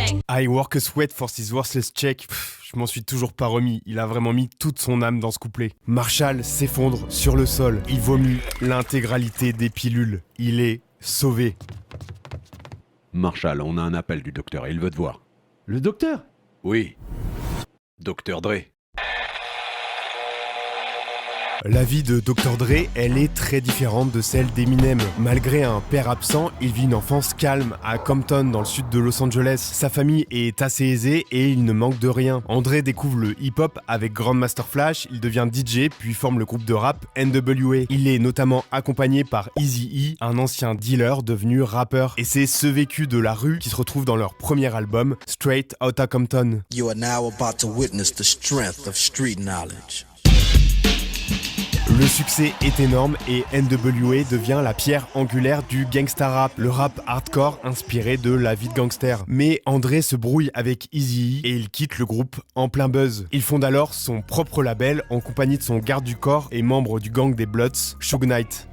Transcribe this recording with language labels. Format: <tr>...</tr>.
<en>I work a sweat for this worthless check.</en> <fr>Je m'en suis toujours pas remis, il a vraiment mis toute son âme dans ce couplet. Marshall s'effondre sur le sol, il vomit l'intégralité des pilules. Il est sauvé. Marshall, on a un appel du docteur, il veut te voir. Le docteur? Oui. Dr. Dre. La vie de Dr. Dre, elle est très différente de celle d'Eminem. Malgré un père absent, il vit une enfance calme à Compton, dans le sud de Los Angeles. Sa famille est assez aisée et il ne manque de rien. Dre découvre le hip-hop avec Grandmaster Flash, il devient DJ puis forme le groupe de rap NWA. Il est notamment accompagné par Eazy-E, un ancien dealer devenu rappeur. Et c'est ce vécu de la rue qui se retrouve dans leur premier album, Straight Outta Compton.</fr> <en>You are now about to witness the strength of street knowledge.</en> <fr>Le succès est énorme et NWA devient la pierre angulaire du gangsta rap, le rap hardcore inspiré de la vie de gangster. Mais Dre se brouille avec Eazy-E et il quitte le groupe en plein buzz. Il fonde alors son propre label en compagnie de son garde du corps et membre du gang des Bloods, Suge Knight.</fr>